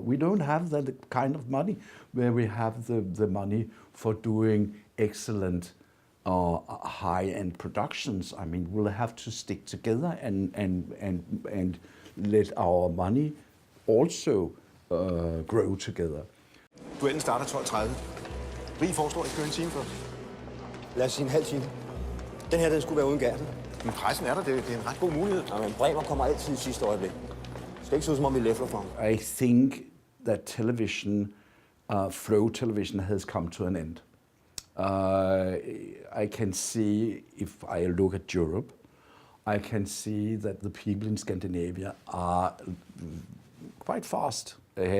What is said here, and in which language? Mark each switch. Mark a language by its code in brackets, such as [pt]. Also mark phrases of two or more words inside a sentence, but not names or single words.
[en] We don't have that kind of money where we have the money for doing excellent high-end productions. I mean, we'll have to stick together and let our money also grow together. [da] Duellen starter 12:30. Rig foreslår, at I skal en time først. Lad os sige en halv time. Den her, den skulle være uden gærten. Men pressen er der. Det er en ret god mulighed. Ja, men Bremer kommer altid i sidste øjeblik. Det skal ikke se ud, som om vi læfler for ham. [en] I think that television, flow television, has come to an end. I can see, if I look at Europe, I can see that the people in Scandinavia are quite fast ahead.